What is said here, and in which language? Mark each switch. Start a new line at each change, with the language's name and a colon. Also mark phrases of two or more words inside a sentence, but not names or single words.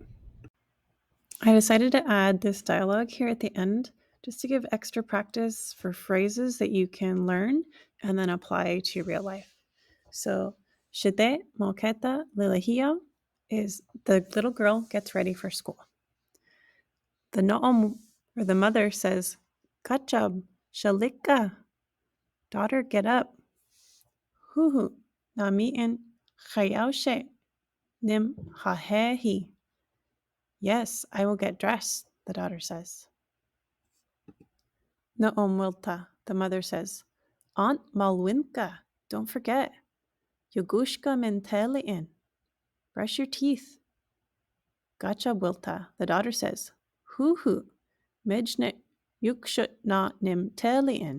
English: I decided to add this dialogue here at the end just to give extra practice for phrases that you can learn and then apply to real life. So,
Yokuts: shite molketa lilahio
English: is the little girl gets ready for school. The no'om, or the mother, says,
Yokuts: Kachab, shalika,
English: daughter, get up.
Yokuts: Huhu, nami'in chayaushe, nim hahehi.
English: Yes, I will get dressed, the daughter says.
Yokuts: No'om wilta,
English: the mother says, Aunt Malwinka, don't forget.
Yokuts: Yogushka menteli'in,
English: brush your teeth.
Yokuts: Gacha wilta,
English: the daughter says,
Yokuts: Huhu, mijne yukshut na nim teli'in.